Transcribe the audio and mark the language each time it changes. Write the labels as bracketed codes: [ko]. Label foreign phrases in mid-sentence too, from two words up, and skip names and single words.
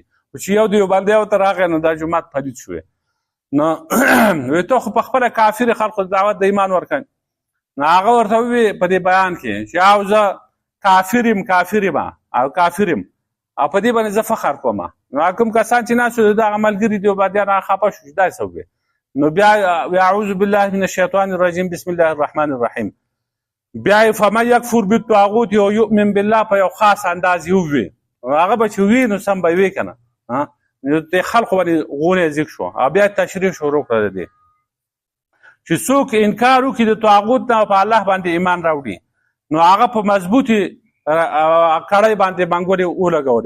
[ps] خو چې یو دیوبندی ورته راغی، نو دا جومات پلید شوی. نو وایي ته خو په خپله کافر خلکو دعوت د ایمان ورکوي. نو هغه ورته ووایي په دې بیان کې چې او زه کافر یم او کافر یم او په دې باندې زه فخر کوم. نو کوم کسان چې ناست وو د هغه ملګري دیوبندیان هغه خفه شو چې داسې وکړي. [ar] نو بیا اعوذ بالله من الشیطان الرجیم بسم الله الرحمن الرحیم، [ps] بیا یې [ar] فمن یکفر بالطاغوت [ps] او [ar] یؤمن بالله [ps] په یو خاص انداز یې ووایي. هغه به چې وي نو سم به وي که نه، نو د خلکو باندې غونې ځیږ شو. او بیا تشریح شروع کړه د دې چې څوک انکار وکړي د طاغوت نه او په الله باندې ایمان راوړي، نو هغه په مضبوطې کړۍ باندې منګولې ولګولې.